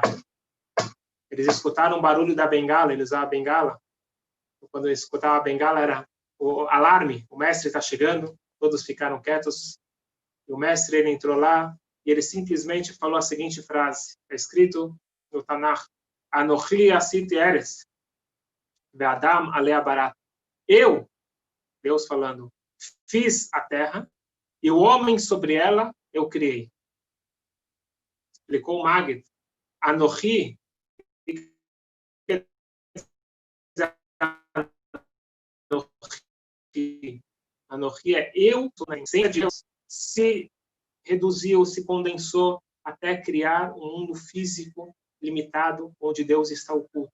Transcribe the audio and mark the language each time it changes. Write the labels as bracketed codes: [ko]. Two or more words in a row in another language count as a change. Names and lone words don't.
[pt] Eles escutaram o barulho da bengala, ele usava a bengala. Quando eles escutavam a bengala, era o alarme, o mestre está chegando, todos ficaram quietos. E o mestre, ele entrou lá, e ele simplesmente falou a seguinte frase, está escrito no Tanakh, [he] אנכי עשיתי ארץ, ואדם עליה בראתי. [pt] Eu, Deus falando, fiz a terra, e o homem sobre ela eu criei. Explicou o Magid, [he] אנכי, אנכי [pt] é eu, na essência de Deus, se reduziu, se condensou até criar um mundo físico limitado, onde Deus está oculto.